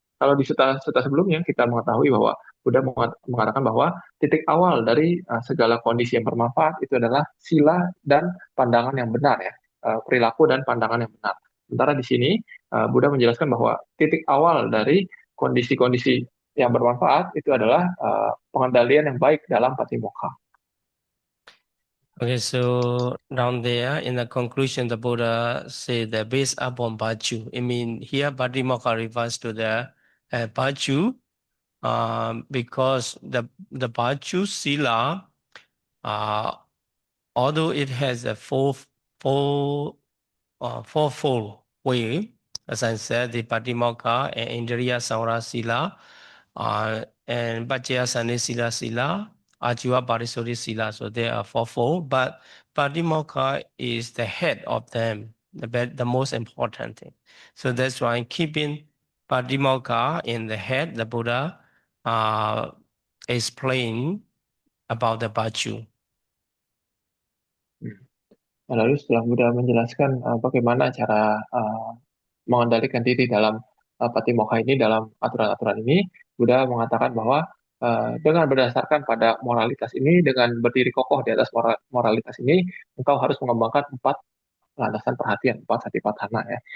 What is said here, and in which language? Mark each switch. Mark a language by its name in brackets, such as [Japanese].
[Indonesian] kalau di suta sebelumnya kita mengetahui bahwa Buddha mengatakan bahwa titik awal dari segala kondisi yang bermanfaat itu adalah sila dan pandangan yang benar ya, perilaku dan pandangan yang benar. Sementara di sini Buddha menjelaskan bahwa titik awal dari kondisi-kondisi yang bermanfaat itu adalah pengendalian yang baik dalam patimokkha. [English] Okay, so down there in the conclusion, the Buddha said that based upon virtue. I mean, here Patimokkha refers to the virtue, because the virtue sila, although it has a fourfold way, as I said, the Patimokkha and Indriya Samvara Sila, and Bhajya Sani Sila, Ajiva Parisuddhi Sila. So they are fourfold, but Patimokkha is the head of them, the most important thing. So that's why keeping Patimokkha in the head, the Buddha explain about the virtue. [Indonesian] Lalu setelah Buddha menjelaskan bagaimana cara mengendalikan diri dalam patimokkha ini, dalam aturan-aturan ini, Buddha mengatakan bahwa dengan berdasarkan pada moralitas ini, dengan berdiri kokoh di atas moralitas ini, engkau harus mengembangkan 4 landasan perhatian, 4 satipatthana ya.